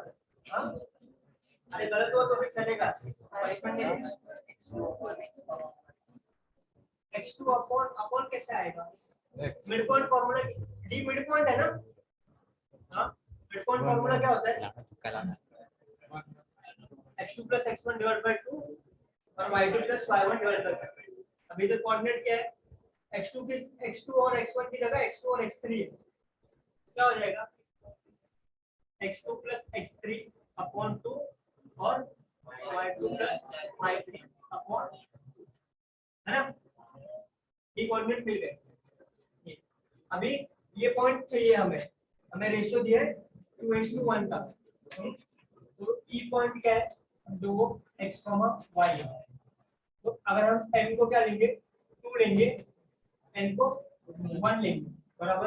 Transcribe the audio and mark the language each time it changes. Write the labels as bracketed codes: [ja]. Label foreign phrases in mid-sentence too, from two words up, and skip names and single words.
[hi] हाँ अरे गलत हुआ तो भी चलेगा, [en] x2 upon upon [hi] कैसे आएगा, [en] mid point formula, D mid point [hi] है ना। हाँ [en] mid point formula [hi] क्या होता है, [en] x2 plus x1 divided by 2 और y2 plus y1 divided by 2। [hi] अभी तो कोऑर्डिनेट क्या है, x2 और x1 की जगह x2 और x3 है, क्या हो जाएगा [en] x2 plus x3 upon 2 [hi] और [en] y2 plus y3 upon 2, [hi] है ना, ये कोऑर्डिनेट मिल गए। अभी ये पॉइंट चाहिए हमें, हमें रेशियो दिया है 2:1 का, तो ई पॉइंट क्या है, जो x, y है। तो अगर हम n को क्या लेंगे 2 लेंगे, n को 1 लेंगे, बराबर।